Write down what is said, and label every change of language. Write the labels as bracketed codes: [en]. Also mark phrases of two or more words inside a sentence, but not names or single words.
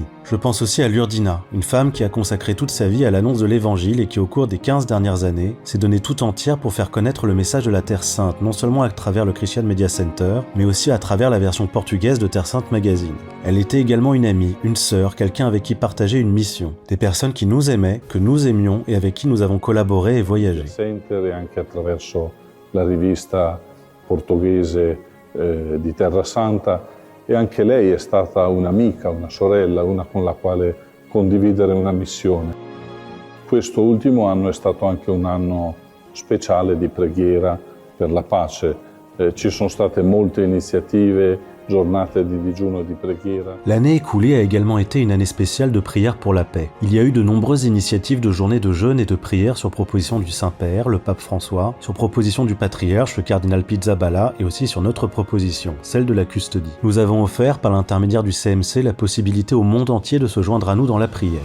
[fr] Je pense aussi à Lurdina, une femme qui a consacré toute sa vie à l'annonce de l'évangile et qui au cours des 15 dernières années s'est donnée tout entière pour faire connaître le message de la Terre Sainte, non seulement à travers le Christian Media Center, mais aussi à travers la version portugaise de Terre Sainte Magazine. Elle était également une amie, une sœur, quelqu'un avec qui partager une mission. Des personnes qui nous aimaient, que nous aimions et avec qui nous avons collaboré et voyagé. [it] E anche attraverso la rivista portoghese di Terra Santa. E anche lei è stata un'amica, una sorella, una con la quale condividere una missione. Questo ultimo anno è stato anche un anno speciale di preghiera per la pace. Ci sono state molte iniziative, giornate di digiuno e di preghiera. [fr] L'année écoulée a également été une année spéciale de prière pour la paix. Il y a eu de nombreuses initiatives de journées de jeûne et de prière sur proposition du Saint-Père, le pape François, sur proposition du patriarche, le cardinal Pizzaballa, et aussi sur notre proposition, celle de la custodie. Nous avons offert, par l'intermédiaire du CMC, la possibilité au monde entier de se joindre à nous dans la prière.